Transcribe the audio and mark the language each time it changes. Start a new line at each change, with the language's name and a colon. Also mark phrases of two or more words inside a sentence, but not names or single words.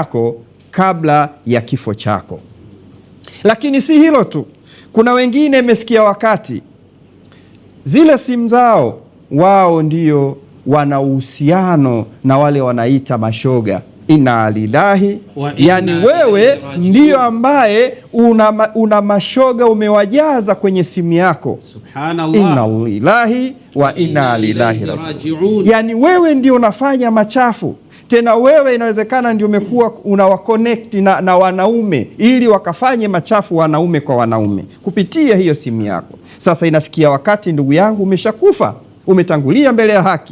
Swahili: Simu yako kabla ya kifo chako. Lakini si hilo tu, kuna wengine imefikia wakati zile simu zao wao ndio wana uhusiano na wale wanaita mashoga.
Arabic: إنا لله,
Swahili: yani wewe ndio ambaye una mashoga umewajaza kwenye simu yako. Subhanallah.
Arabic: إنا لله وإنا إليه راجعون.
Swahili: Yani wewe ndio unafanya machafu. Tena wewe inawezekana ndio umekuwa unawaconnect na wanaume ili wakafanye machafu wanaume kwa wanaume kupitia hiyo simu yako. Sasa inafikia wakati, ndugu yangu, umeshakufa, umetangulia mbele ya haki.